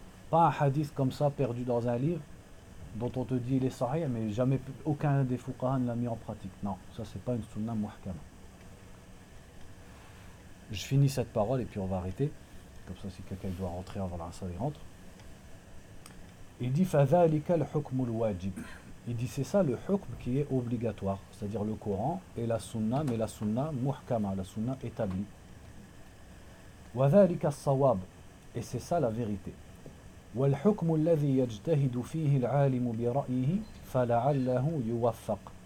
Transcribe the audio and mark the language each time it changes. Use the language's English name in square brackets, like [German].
[French] Pas un hadith comme ça, perdu dans un livre, dont on te dit il est sahih, mais jamais aucun des fuqaha ne l'a mis en pratique. Non, ça c'est pas une sunna muhkama. Je finis cette parole et puis on va arrêter. Comme ça, si quelqu'un doit rentrer avant la salle, il rentre. Il dit [Arabic] فَذَلِكَ الْحُكْمُ الْوَاجِبِ. [French] Il dit c'est ça le hukm qui est obligatoire. C'est-à-dire le Coran et la sunna, mais la sunna muhkama, la sunna établie. [Arabic] وَذَلِكَ الصَّوَابِ. [French] Et c'est ça la vérité. [Arabic] وَالْحُكْمُ الَّذِي يَجْتَهِدُ فِيهِ الْعَالِمُ بِرَأْيِهِ فَلَعَلَّهُ يُوَفَّقْ.